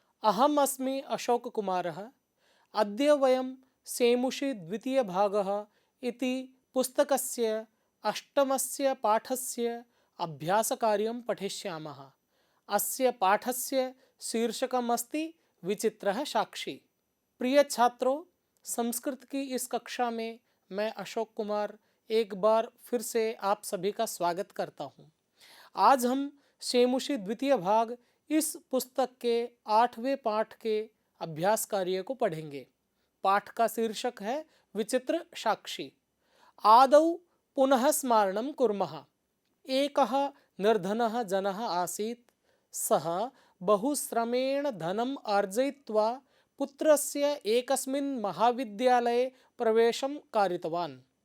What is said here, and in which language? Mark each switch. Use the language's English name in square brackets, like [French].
[Sanskrit] अहम् अस्मि अशोककुमारः। अद्य वयं सेमुषि द्वितीयभागः इति पुस्तकस्य अष्टमस्य पाठस्य अभ्यासकार्यं पठिष्यामः। अस्य पाठस्य शीर्षकमस्ति विचित्रः साक्षी। [Hindi] प्रिय छात्रों, संस्कृत की इस कक्षा में मैं अशोक कुमार एक बार फिर से आप सभी का स्वागत करता हूँ। आज हम शेमुषी द्वितीय भाग इस पुस्तक के 8वें पाठ के अभ्यास कार्य को पढ़ेंगे। पाठ का शीर्षक है विचित्र साक्षी। [Sanskrit] आदौ पुनः स्मारणं कुर्मः। एकः निर्धनः जनः आसीत्। सः बहुश्रमेण धनम् अर्जयित्वा पुत्रस्य एकस्मिन् महाविद्यालये प्रवेशं कारितवान्।